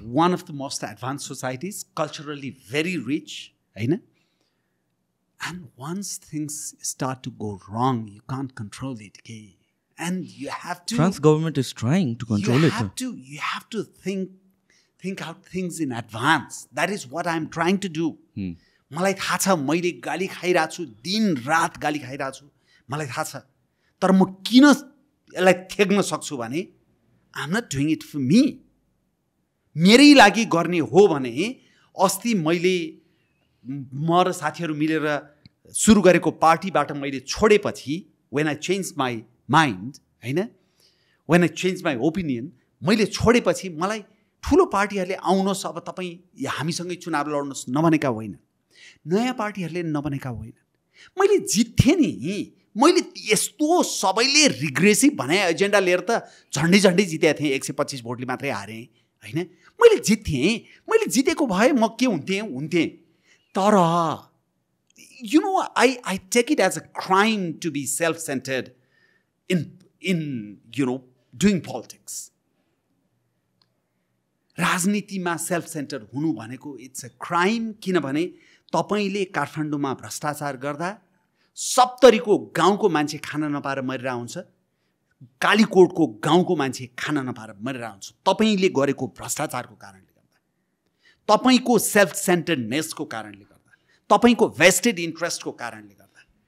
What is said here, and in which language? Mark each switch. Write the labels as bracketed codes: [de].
[en] one of the most advanced societies, culturally very rich, होइन. And once things start to go wrong, you can't control it, okay? And you have to. France government is trying to control it. You have to think out things in advance. That is what I'm trying to do. [ne] मलाई थाहा छ मैले गाली खाइरहेको छु, दिन रात गाली खाइरहेको छु, मलाई थाहा छ. तर म किन यसलाई थ्याक्न सक्छु भने [en] I'm not doing it for me. [ne] मेरै लागि गर्ने हो भने अस्ति मैले म र साथीहरू मिलेर सुरु गरेको पार्टीबाट मैले छोडेपछि [en] when I changed my mind, [ne] होइन, [en] when I changed my opinion, [ne] मैले छोडेपछि मलाई ठुलो पार्टीहरूले आउनुहोस् अब तपाईँ हामीसँगै चुनाव लड्नुहोस् नभनेका होइन, नयाँ पार्टीहरूले नभनेका होइन। मैले जित्थेँ नि, मैले यस्तो सबैले रिग्रेसिभ भने एजेन्डा लिएर त झन्डै झन्डै जितेको थिएँ, 125 भोटले मात्रै हारेँ होइन। मैले जित्थेँ, मैले जितेको भए म के हुन्थेँ। [en] तर you know, I take it as a crime to be self-centered in you know, doing politics. [ne] राजनीतिमा सेल्फ सेन्टर हुनु भनेको [en] it's a crime, [ne] किनभने तपाईँले काठमाडौँमा भ्रष्टाचार गर्दा 70को गाउँको मान्छे खाना नपाएर मरिरहेको हुन्छ, कालीकोटको गाउँको मान्छे खाना नपाएर मरिरहेको हुन्छ, तपाईँले गरेको भ्रष्टाचारको कारणले गर्दा, तपाईँको सेल्फ सेन्टर्डनेसको कारणले गर्दा, तपाईँको भेस्टेड इन्ट्रेस्टको कारणले गर्दा।